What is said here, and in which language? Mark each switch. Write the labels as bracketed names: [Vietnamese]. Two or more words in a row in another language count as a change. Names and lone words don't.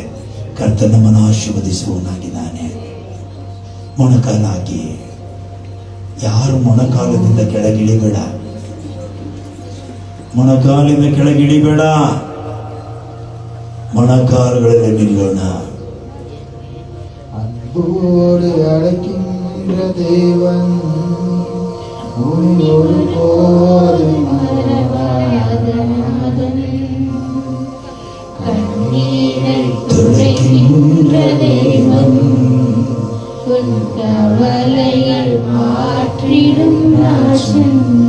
[Kannada] ಕರ್ತನ ನಮ್ಮನ್ನು ಆಶೀರ್ವದಿಸುವನಾಗಿದ್ದಾನೆ. ಮೊಣಕಾಲಾಗಿ, ಯಾರು ಮೊಣಕಾಲದಿಂದ ಕೆಳಗಿಳಿಬೇಡ. ಮೊಣಕಾಲಿಂದ ಕೆಳಗಿಳಿಬೇಡ. ಮೊಣಕಾಲುಗಳಲ್ಲಿ ನಿಲ್ಲೋಣ. [Tamil] அன்போடு அழைக்கின்ற தேவன் உன்னோடு போதும் கண்ணீரை துடைக்கின்ற தேவன், உன் கவலைகள் மாற்றிடும் ராஜன்.